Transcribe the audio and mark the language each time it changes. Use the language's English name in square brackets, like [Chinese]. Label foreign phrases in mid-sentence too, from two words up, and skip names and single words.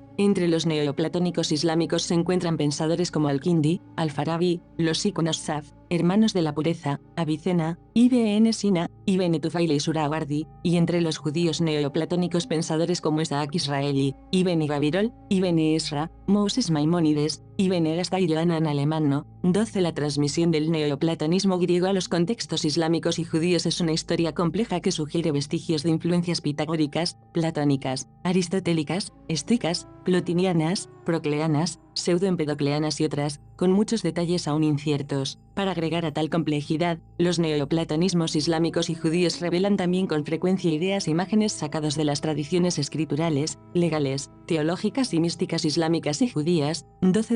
[Spanish] Entre los neoplatónicos islámicos se encuentran pensadores como Al-Kindi, Al-Farabi, los íconos Saf, hermanos de la pureza, Avicena, Ibn Sina, Ibn Tufail y Surawardi, y entre los judíos neoplatónicos pensadores como Isaac Israeli, Ibn Gabirol, Ibn Esra, Moses Maimónides, Ibn Gasta y Yohanan Alemano. 12. La transmisión del neoplatonismo griego a los contextos islámicos y judíos es una historia compleja que sugiere vestigios de influencias pitagóricas, platónicas, aristotélicas, estoicas, plotinianas, procleanas, pseudoempedocleanas y otras, con muchos detalles aún inciertos. Para agregar a tal complejidad, los neoplatonismos islámicos y judíos revelan también con frecuencia ideas e imágenes sacados de las tradiciones escriturales, legales, teológicas y místicas islámicas y judías. 12.